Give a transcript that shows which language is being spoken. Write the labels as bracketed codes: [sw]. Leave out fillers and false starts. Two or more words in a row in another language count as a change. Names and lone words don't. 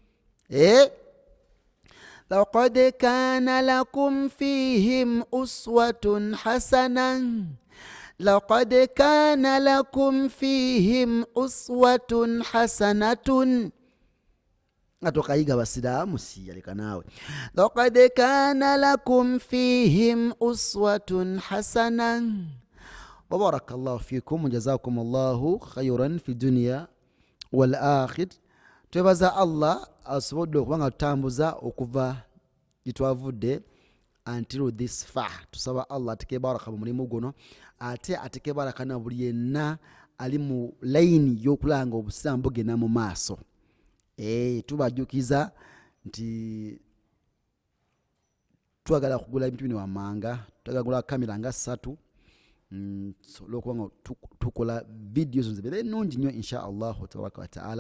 [ar] لقد كان لكم فيهم أسوة حسنة لقد كان لكم فيهم أسوة حسنة [lg] atokayiga basiraamu siyaleka naawe. [ar] لقد كان لكم فيهم أسوة حسنة. وبارك الله فيكم وجزاكم الله خيرا في الدنيا والآخر. [lg] twebaza Allah asobodde okuba nga tutambuza okuva gitwavudde [en] until this far. [lg] Tusaba Allah ateke baraka mu mulimu guno, ate ateke baraka na buli yenna ali mu layini y'okulanga obusiraamu bugenda mu maaso. Tubajukiza nti twagala kugula ebintu bino wammanga, twagala kugula kamera nga 3 olw'okuba nga tukola videos zibeere ennungi nnyo [ar] إن شاء الله تبارك وتعالى.